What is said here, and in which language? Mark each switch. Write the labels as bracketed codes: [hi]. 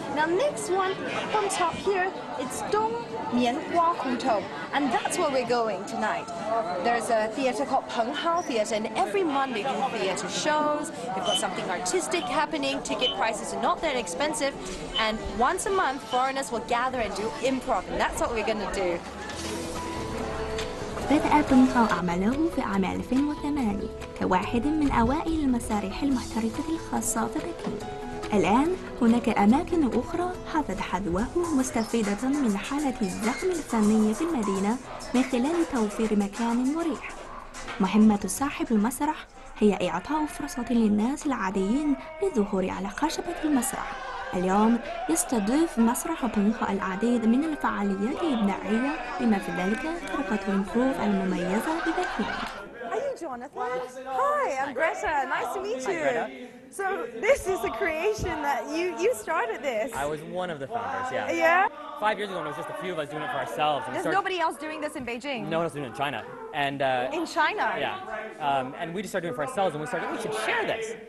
[en] Now, next one from top here, it's Dong Mianhua Hutong, and that's where we're going tonight. There's a theater called Penghao Theater, and every month they do theater shows. They've got something artistic happening. Ticket prices are not that expensive, and once a month, foreigners will gather and do improv, and that's what we're going to do. [ar] بدأ بنغاو أعماله في عام 2008 كواحد من أوائل المسارح المحترفة الخاصة في بكين. الآن هناك أماكن أخرى حازت حذوه مستفيدة من حالة الزخم الفني في المدينة من خلال توفير مكان مريح. مهمة صاحب المسرح هي إعطاء فرصة للناس العاديين للظهور على خشبة المسرح. اليوم يستضيف مسرح بنغاو العديد من الفعاليات الإبداعية بما في ذلك فرقة الإمبروف المميزة ببكين. [en] Are you Jonathan? Hi, I'm Greta. Nice to meet you. So this is a creation that you started this. I was one of the founders, yeah. Yeah? 5 years ago, when it was just a few of us doing it for ourselves. And There's nobody else doing this in Beijing. No one else doing it in China. And In China? Yeah. And we just started doing it for ourselves, and we started, we should share this.